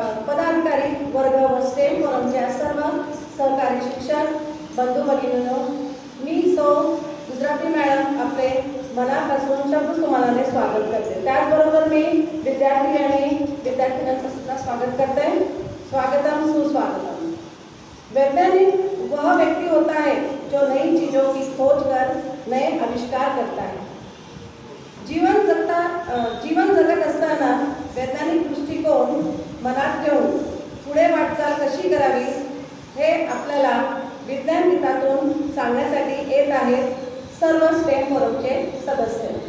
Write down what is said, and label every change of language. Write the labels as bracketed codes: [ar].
[mr] पदाधिकारी वर्ग व स्टेम फोरमच्या सर्व सहकारी शिक्षक बंधू भगिनींनो, मी सौ गुजराती मॅडम आपले मनापासून शब्दसुमनाने स्वागत करते. त्याचबरोबर मी विद्यार्थी आणि विद्यार्थिनींचं सुद्धा स्वागत करते. स्वागतम सुस्वागतम. [hi] वैज्ञानिक वह व्यक्ति होता है जो नई चीजों की खोज कर नए आविष्कार करता है. [mr] जीवन जगत असताना वैज्ञानिक दृष्टिकोन मनात घेऊन पुढे वाटचाल कशी करावी हे आपल्याला विज्ञान गीतातून सांगण्यासाठी येत आहेत सर्व स्टेम फोरमचे सदस्य.